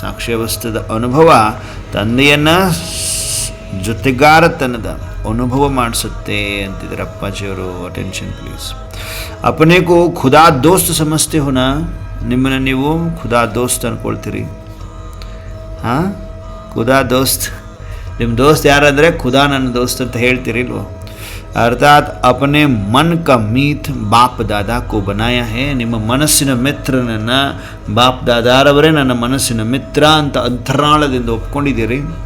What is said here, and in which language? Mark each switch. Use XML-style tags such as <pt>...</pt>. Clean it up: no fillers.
<kn>ಸಾಕ್ಷಿ ಅವಸ್ಥೆದ ಅನುಭವ ತಂದೆಯನ್ನು ಜೊತೆಗಾರತನದ ಅನುಭವ ಮಾಡಿಸುತ್ತೆ ಅಂತಿದ್ದಾರೆ ಅಪ್ಪಾಜಿಯವರು. Attention please.</kn> <hi>अपने को खुदा दोस्त समझते हो ना?</hi> <kn>ನಿಮ್ಮನ್ನು ನೀವು ಖುದಾ ದೋಸ್ತ್ ಅಂದ್ಕೊಳ್ತೀರಿ. ಹಾಂ, ಖುದಾ ದೋಸ್ತ್, ನಿಮ್ಮ ದೋಸ್ತ್ ಯಾರಂದರೆ ಖುದಾ ನನ್ನ ದೋಸ್ತ್ ಅಂತ ಹೇಳ್ತೀರಿಲ್ವೋ?</kn> <hi>ಅರ್ಥಾತ್ अपने मन का मीत बाप दादा को बनाया है.</hi> <kn>ನಿಮ್ಮ ಮನಸ್ಸಿನ ಮಿತ್ರನನ್ನು ಬಾಪ್ ದಾದಾರವರೇ ನನ್ನ ಮನಸ್ಸಿನ ಮಿತ್ರ ಅಂತ ಅಂತರಾಳದಿಂದ ಒಪ್ಕೊಂಡಿದ್ದೀರಿ.</kn>